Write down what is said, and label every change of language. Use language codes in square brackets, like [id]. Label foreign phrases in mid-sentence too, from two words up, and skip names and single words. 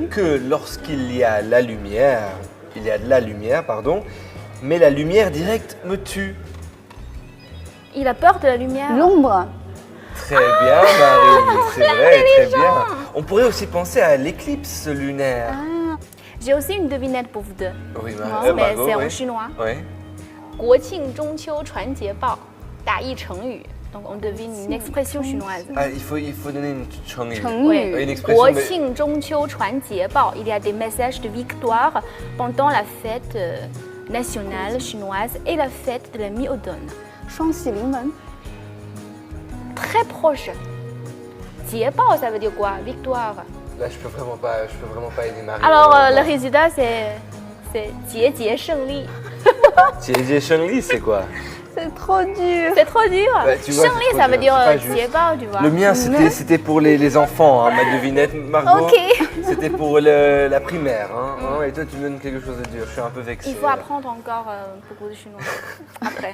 [fr] que lorsqu'il y a la lumière, il y a de la lumière, pardon, mais la lumière directe me tue. Il a peur de la lumière. L'ombre. Très bien, Marie, c'est vrai, très bien. On pourrait aussi penser à l'éclipse lunaire. J'ai aussi une devinette pour vous deux. Oui, Mais Margot, c'est en oui. chinois. Oui. [zh] 国庆中秋传捷报，打一成语。 [fr] Donc on devine une expression chinoise. Ah, il faut donner une chang'e. Chang'e. Oui. Une expression. [zh] 国 [fr] mais- [zh] 庆中秋传捷报, [fr] il y a des messages de victoire pendant la fête nationale chinoise et la fête de la mi-automne. [zh] 双喜临门. [fr] Très proche. [zh] 捷报, [fr] ça veut dire quoi? Victoire. Là, je peux vraiment pas aider Marie. Alors le résultat c'est [zh] 节节胜利. 节胜利, [fr] c'est quoi? C'est trop dur. C'est trop dur. Bah, tu vois, [zh] 胜利, [fr] c'est ça trop veut dur, dire c'est pas juste. [zh] 捷报, [fr] tu vois. Le mien, c'était pour les enfants, hein, ma devinette, Margot. Ok. C'était pour la primaire. Hein, et toi, tu me donnes quelque chose de dur. Je suis un peu vexé. Il faut là. apprendre encore beaucoup de chinois après.